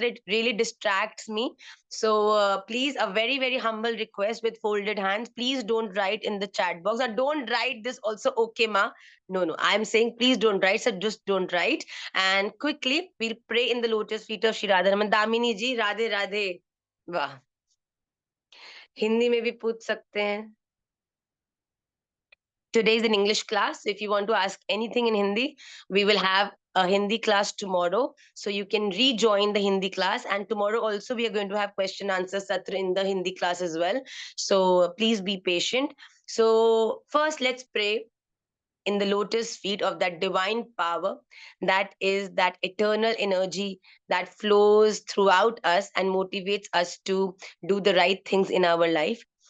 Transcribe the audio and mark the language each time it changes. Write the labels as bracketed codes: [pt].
[en] It really distracts me. So please, a very very humble request with folded hands. Please don't write in the chat box, or don't write this also. Okay, ma. No, I'm saying please don't write. So just don't write. And quickly we'll pray in the lotus feet of Shri Radharaman. Damini ji, Radhe Radhe. [hi] वाह, हिंदी में भी पूछ सकते हैं. [en] Today is an English class. So if you want to ask anything in Hindi, we will have a Hindi class tomorrow. So you can rejoin the Hindi class. And tomorrow also we are going to have question answer Satra in the Hindi class as well. So please be patient. So first let's pray in the lotus feet of that divine power, that is that eternal energy that flows throughout us and motivates us to do the right things in our life.